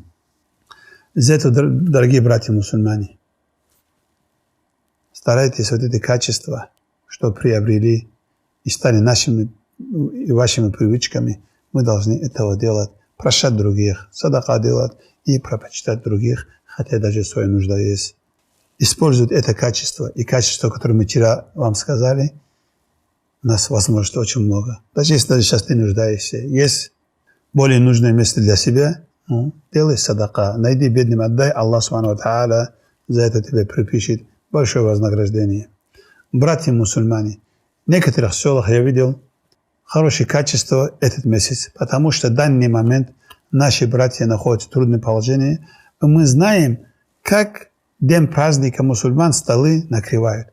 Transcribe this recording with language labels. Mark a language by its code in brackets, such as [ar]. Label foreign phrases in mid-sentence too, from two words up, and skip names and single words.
[ru] Из этого, дорогие братья мусульмане, старайтесь вот эти качества, что приобрели и стали нашими и вашими привычками, мы должны этого делать, прощать других, садака делать и пропочитать других, хотя даже своя нужда есть. Используют это качество и качество, которое мы вчера вам сказали, у нас возможностей очень много. Даже если даже сейчас ты нуждаешься, есть более нужное место для себя, делай садака, найди бедным, отдай, Аллах [ar] سبحانه وتعالى [ru] за это тебе припишет большое вознаграждение. Братья мусульмане, в некоторых селах я видел хорошее качество этот месяц, потому что в данный момент наши братья находятся в трудном положении, и мы знаем, как день праздника мусульман столы накрывают.